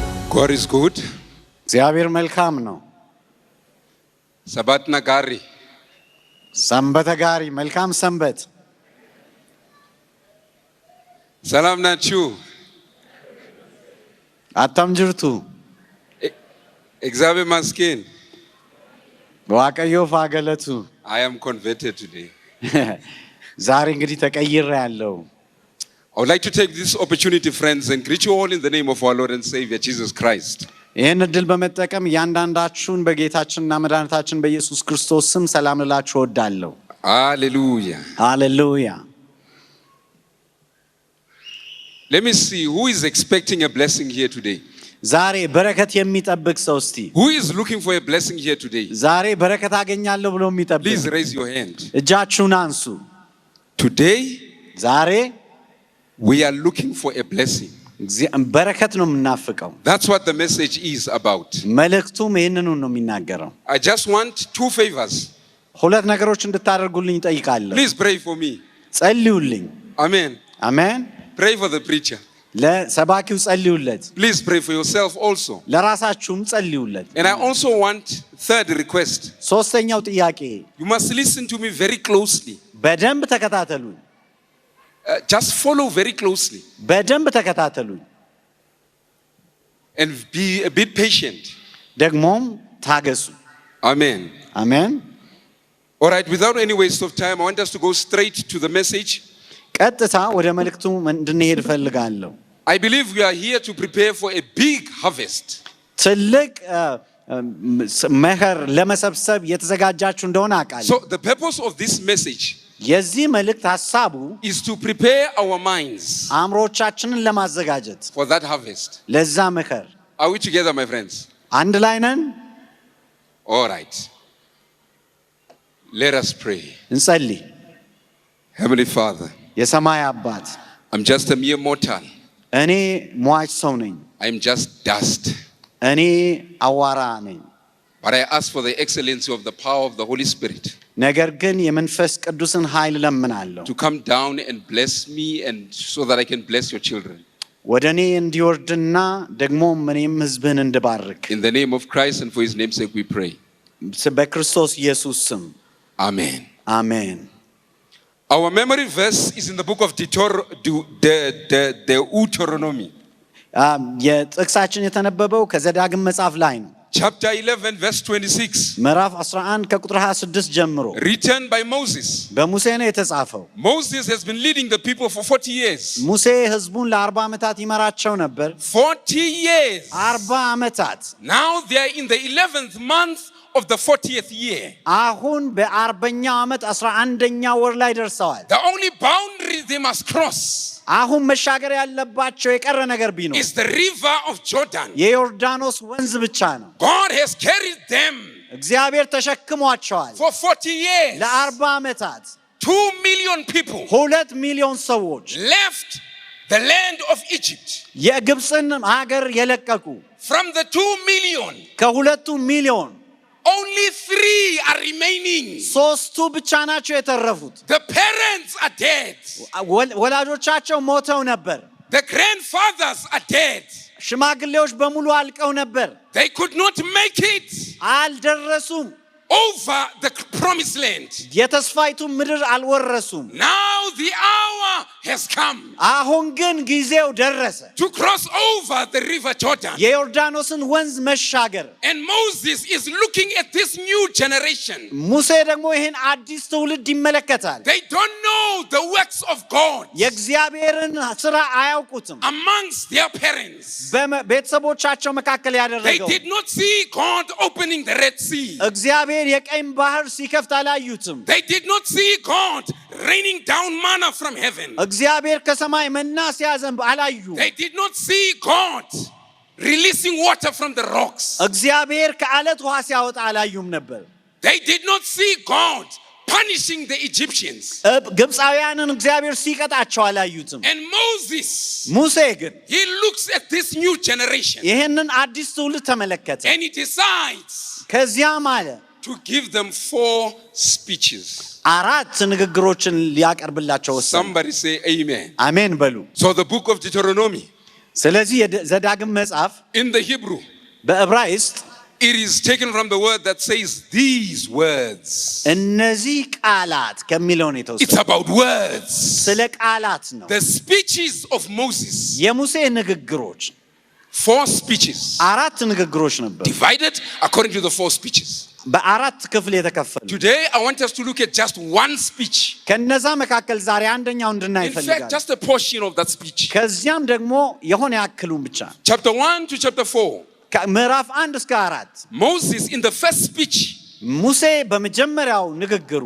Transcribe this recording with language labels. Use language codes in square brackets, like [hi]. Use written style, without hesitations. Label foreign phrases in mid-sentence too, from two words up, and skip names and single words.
[en] God is good. [am] እግዚአብሔር መልካም ነው። [om] ሰባትና ጋሪ ሰንበተ ጋሪ [am] መልካም ሰንበት። ሰላም ናችሁ? [om] አታም ጅርቱ [am] እግዚአብሔር ይመስገን። [om] ዋቀዮ ፋገለቱ [en] I am converted today. [am] ዛሬ እንግዲህ ተቀይሬያለሁ። [en] I would like to take this opportunity, friends, and greet you all in the name of our Lord and Savior Jesus Christ. [am] ይህን እድል በመጠቀም እያንዳንዳችሁን በጌታችንና መድኃኒታችን በኢየሱስ ክርስቶስ ስም ሰላም ልላችሁ እወዳለሁ። [en] Hallelujah. Hallelujah. Let me see who is expecting a blessing here today. [am] ዛሬ በረከት የሚጠብቅ ሰው እስቲ [en] Who is looking for a blessing here today? [am] ዛሬ በረከት አገኛለሁ ብሎ የሚጠብቅ [en] Please raise your hand. [am] እጃችሁን አንሱ። [en] Today [am] ዛሬ [en] we are looking for a blessing. [am] በረከት ነው የምናፍቀው። [en] That's what the message is about. [am] መልእክቱም ይህንኑ ነው የሚናገረው። [en] I just want two favors. [am] ሁለት ነገሮች እንድታደርጉልኝ እጠይቃለሁ። [en] Please pray for me. [am] ጸልዩልኝ። [en] Amen. [am] አሜን። [en] Pray for the preacher. [am] ለሰባኪው ጸልዩለት። [en] Please pray for yourself also. [am] ለራሳችሁም ጸልዩለት። [en] And I also want third request. [am] ሶስተኛው ጥያቄ [en] You must listen to me very closely. [am] በደንብ ተከታተሉኝ። [en] Just follow very closely. [am] በደንብ ተከታተሉኝ [en] And be a bit patient. [am] ደግሞም ታገሱ። [en] Amen. [am] አሜን። [en] All right, without any waste of time, I want us to go straight to the message. [am] ቀጥታ ወደ መልእክቱ እንድንሄድ እፈልጋለሁ። [en] I believe we are here to prepare for a big harvest. [am] ትልቅ መኸር ለመሰብሰብ የተዘጋጃችሁ እንደሆነ አውቃለሁ። [en] So the purpose of this message [am] የዚህ መልእክት ሐሳቡ [en] is to prepare our minds [am] አእምሮቻችንን ለማዘጋጀት [en] for that harvest. [am] ለዛ መኸር። [en] Are we together, my friends? [am] አንድ ላይ ነን? [en] All right. Let us pray. [am] እንጸልይ። [en] Heavenly Father, [am] የሰማይ አባት [en] I'm just a mere mortal. [am] እኔ ሟች ሰው ነኝ። [en] I'm just dust. [am] እኔ አዋራ ነኝ። [en] But I ask for the excellency of the power of the Holy Spirit [am] ነገር ግን የመንፈስ ቅዱስን ኃይል ለምናለሁ [en] to come down and bless me, and so that I can bless your children. [am] ወደ እኔ እንዲወርድና ደግሞ እኔም ሕዝብህን እንድባርክ [en] In the name of Christ and for his name's sake we pray. [am] በክርስቶስ ኢየሱስ ስም [en] Amen. [am] አሜን። [en] Our memory verse is in the book of Deuteronomy. [am] የጥቅሳችን የተነበበው ከዘዳግም መጽሐፍ ላይ ነው። [en] Chapter 11 verse 26. [am] ምዕራፍ 11 ከቁጥር 26 ጀምሮ [en] Written by Moses. [am] በሙሴ ነው የተጻፈው። [en] Moses has been leading the people for 40 years. [am] ሙሴ ሕዝቡን ለ40 ዓመታት ይመራቸው ነበር። [en] 40 years. [am] 40 ዓመታት። [en] Now they are in the 11th month of the 40th year. [am] አሁን በ40ኛው ዓመት 11ኛው ወር ላይ ደርሰዋል። [en] The only boundary they must cross [am] አሁን መሻገር ያለባቸው የቀረ ነገር ቢኖር [en] is the river of Jordan. [am] የዮርዳኖስ ወንዝ ብቻ ነው። [en] God has carried them [am] እግዚአብሔር ተሸክሟቸዋል [en] for 40 years. [am] ለ40 ዓመታት [en] 2 million people [am] 2 ሚሊዮን ሰዎች [en] left the land of Egypt. [am] የግብፅን ሀገር የለቀቁ [en] From the 2 million, [am] ከ2 ሚሊዮን [en] only 3 are remaining. [am] ሶስቱ ብቻ ናቸው የተረፉት። [en] The parents are dead. [am] ወላጆቻቸው ሞተው ነበር። [en] The grandfathers are dead. [am] ሽማግሌዎች በሙሉ አልቀው ነበር። [en] They could not make it [am] አልደረሱም። [en] over the promised land. [am] የተስፋይቱ ምድር አልወረሱም። [en] Now the hour has come [am] አሁን ግን ጊዜው ደረሰ [en] to cross over the river Jordan. [am] የዮርዳኖስን ወንዝ መሻገር። [en] And Moses is looking at this new generation. [am] ሙሴ ደግሞ ይህን አዲስ ትውልድ ይመለከታል። [en] They don't know the works of God [am] የእግዚአብሔርን ስራ አያውቁትም። [en] amongst their parents. [am] በቤተሰቦቻቸው መካከል [en] They [am] ያደረገው [en] did not see God opening the Red Sea. [am] እግዚአብሔር የቀኝ ባህር ሲከፍት አላዩትም። [en] They did not see God raining down manna from heaven. [am] እግዚአብሔር ከሰማይ መና ሲያዘንብ አላዩ። [en] They did not see God releasing water from the rocks. [am] እግዚአብሔር ከአለት ውሃ ሲያወጣ አላዩም ነበር። [en] They did not see God punishing the Egyptians. [am] ግብፃውያንን እግዚአብሔር ሲቀጣቸው አላዩትም። [en] And Moses, [am] ሙሴ ግን [en] he looks at this new generation [am] ይህንን አዲስ ትውልድ ተመለከተ። [en] and he decides [am] ከዚያም አለ [en] to give them 4 speeches. [am] 4 ንግግሮችን ሊያቀርብላቸው ወሰነ። [en] Somebody say amen. [am] አሜን በሉ። [en] So the book of Deuteronomy [am] ስለዚህ ዘዳግም መጽሐፍ [en] in the Hebrew, [am] በዕብራይስጥ [en] it is taken from the word that says these words. [am] እነዚህ ቃላት ከሚለው ነው [en] It's [am] የተወሰደው። [en] about words. [am] ስለ ቃላት ነው። [en] The speeches of Moses, [am] የሙሴ ንግግሮች [en] 4 speeches, [am] አራት ንግግሮች ነበሩ፣ [en] divided according to the 4 speeches. [am] በአራት ክፍል የተከፈሉ። [en] Today, I want us to look at just one speech. [am] ከነዛ መካከል ዛሬ አንደኛው እንድናይ [en] In fact, [am] ይፈልጋል። [en] just a portion of that speech. [am] ከዚያም ደግሞ የሆነ ያክሉን ብቻ [en] Chapter 1 to chapter 4. [am] ምዕራፍ 1 እስከ 4 [en] Moses, in the first speech, [am] ሙሴ በመጀመሪያው ንግግሩ